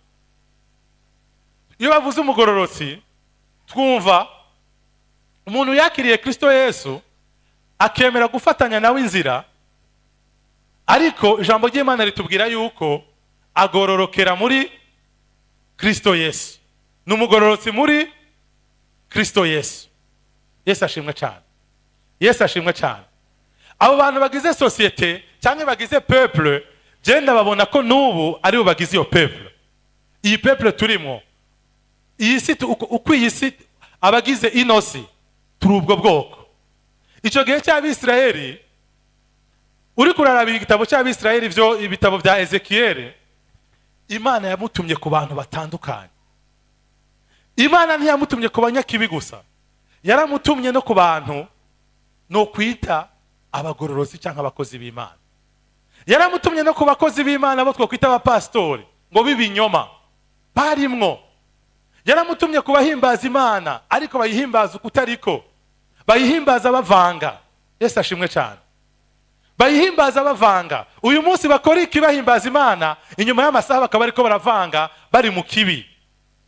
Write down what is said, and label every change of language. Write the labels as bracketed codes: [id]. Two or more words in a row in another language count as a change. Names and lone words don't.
[rn] Iyo bavuze umugororotsi twumva umuntu yakiriye Kristo Yesu, akemera gufatanya nawe inzira, ariko ijambo ry'Imana ritubwira yuko agororokera muri Kristo Yesu. N'umugororotsi muri Kristo Yesu. Yesu ashimwe cyane. Yesu ashimwe cyane. Abo bantu bagize societe cyangwa bagize peuple, je ndababona ko nubu ari bo bagize iyo peuple. Iyi peuple turimo, iyi si uko iyi si abagize inosi turi ubwo bwoko. Icyo gihe cy'Abisirayeli, uri kurarabira igitabo cy'Abisirayeli, byo ibitabo bya Ezekiyeli, Imana yamutumye ku bantu batandukanye. Imana ntiyamutumye ku banyakibi gusa, yaramutumye no ku bantu no kwita abagororozi cyangwa abakozi b'Imana. Yaramutumye no ku bakozi b'Imana bo twokwita abapastori ngo bibinyoma barimwo. Yaramutumye kubahimbaza Imana ariko bayihimbaza ukutariko, bayihimbaza bavanga. Yesu ashimwe cyane. Bayihimbaza bavanga. Uyu munsi bakora iki bahimbaza Imana, inyuma y'amasaha bakaba ariko baravanga bari mu kibi.